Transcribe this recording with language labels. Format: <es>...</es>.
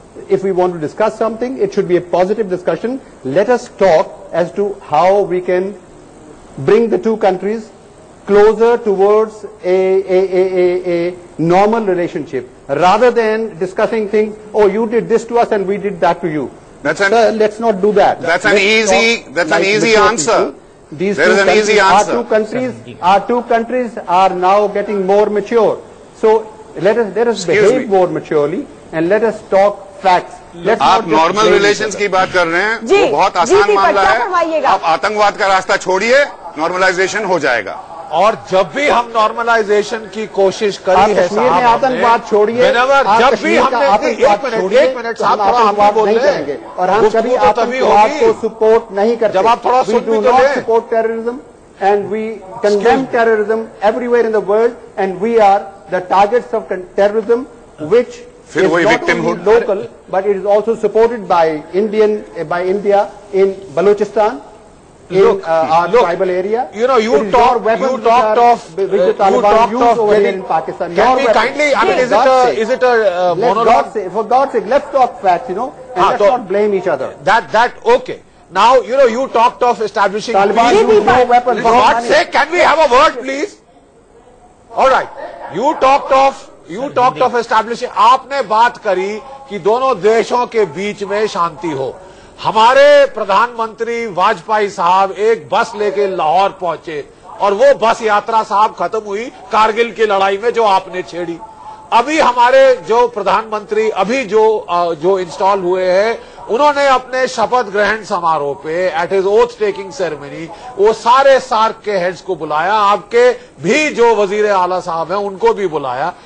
<en>if we want to discuss something, it should be a positive discussion. Let us talk as to how we can bring the two countries closer towards a normal relationship, rather than discussing things, oh, you did this to us and we did that to you. Sir, let's not do that. That's an easy answer. These there is an easy answer. Our two countries are now getting more mature. So let us behave more maturely and let us talk facts.</en> <ur>آپ normal relations کی بات کر رہے ہیں، وہ بہت آسان معاملہ ہے. آپ آتنکواد کا راستہ چھوڑیے، نارملائزیشن ہو جائے گا. اور جب بھی ہم نارملائزیشن کی کوشش کری ہے صاحب، آتنکواد چھوڑیے، جب بھی ہم نے ایک منٹ صاحب تھوڑا ہم بول رہے ہیں اور ہم کبھی آتنکواد کو سپورٹ نہیں کرتے. جب آپ تھوڑا سن بھی تو لیں.</ur> <en>Support terrorism and we condemn terrorism everywhere in the world, and we are the targets of terrorism, which is not only local but it is also supported by India in Balochistan, in our tribal area. You know, you talked of which the Taliban use over here in Pakistan. Can we kindly, I mean, is it a monologue? For God's sake, let's talk facts, you know, and let's not blame each other. Okay. Now, you know, you talked of establishing Taliban use no weapons. For God's sake, can we have a word, please? All right. You talked of establishing.</en> <ur>آپ نے بات کری کہ دونوں دیشوں کے بیچ میں شانتی ہو. ہمارے پردھان منتری واجپئی صاحب ایک بس لے کے لاہور پہنچے اور وہ بس یاترا صاحب ختم ہوئی کارگل کی لڑائی میں جو آپ نے چھیڑی. ابھی ہمارے جو پردھان منتری ابھی جو انسٹال ہوئے ہیں، انہوں نے اپنے شپتھ گرہن سماروہ پہ</ur> <en>at his oath taking ceremony</en> <ur>وہ سارے سارک کے ہیڈز کو بلایا، آپ کے بھی جو وزیر اعلیٰ صاحب ہیں ان کو بھی بلایا.</ur>